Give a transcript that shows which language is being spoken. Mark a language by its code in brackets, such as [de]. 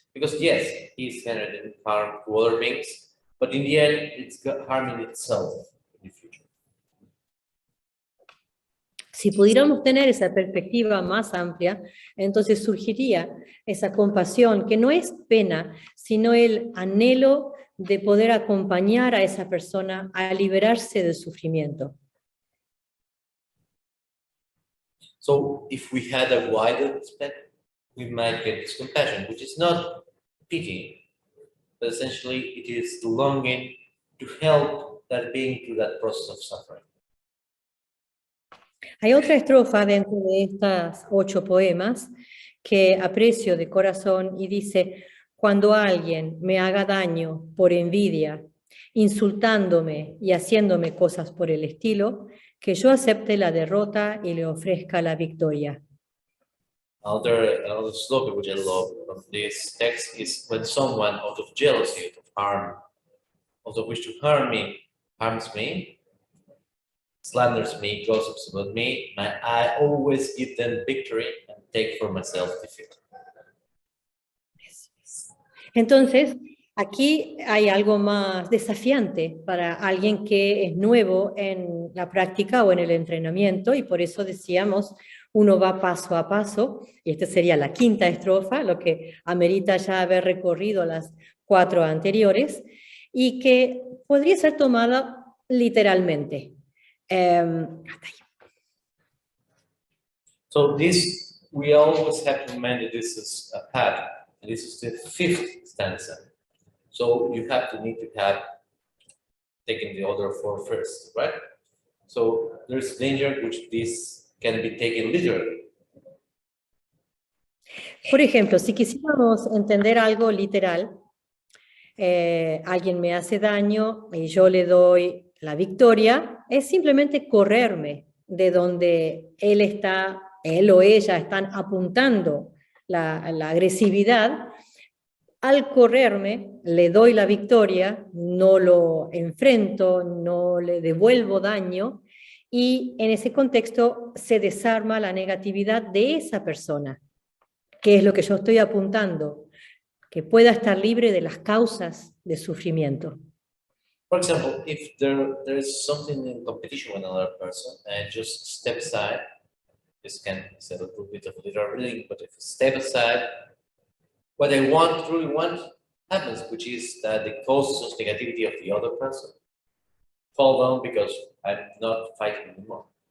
[en] Because yes, he's generating harm to other beings, but in the end, it's harming itself in the future. [es] Si pudiéramos tener esa perspectiva más amplia, entonces surgiría esa compasión, que no es pena, sino el anhelo de poder acompañar a esa persona a liberarse del sufrimiento. [en] So if we had a wider perspective, we might get this compassion, which is not pity, but essentially it is the longing to help that being through that process of suffering. [es] Hay otra estrofa dentro de estas 8 poemas que aprecio de corazón y dice: cuando alguien me haga daño por envidia, insultándome y haciéndome cosas por el estilo, que yo acepte la derrota y le ofrezca la victoria. [en] Another slogan which I love from this text is when someone out of jealousy, out of harm, out of wish to harm me, harms me, slanders me, gossips about me, I always give them victory and take for myself defeat. [es] Entonces, aquí hay algo más desafiante para alguien que es nuevo en la práctica o en el entrenamiento, y por eso decíamos, uno va paso a paso, y esta sería la quinta estrofa, lo que amerita ya haber recorrido las 4 anteriores, y que podría ser tomada literalmente. [en] So this, we always have to remember this is a pattern. This is the 5th stanza. So you need to have taken the other 4 first, right? So there's danger which this can be taken literally. [es] Por ejemplo, si quisiéramos entender algo literal, alguien me hace daño y yo le doy la victoria, es simplemente correrme de donde él o ella están apuntando la agresividad. Al correrme, le doy la victoria, no lo enfrento, no le devuelvo daño, y en ese contexto se desarma la negatividad de esa persona, que es lo que yo estoy apuntando, que pueda estar libre de las causas de sufrimiento. [en] For example, if there is something in competition with another person and just step aside, this can be a little bit of literal reading, but if you step aside, what I truly want happens, which is that the causes of negativity of the other person fall down because I'm not fighting anymore.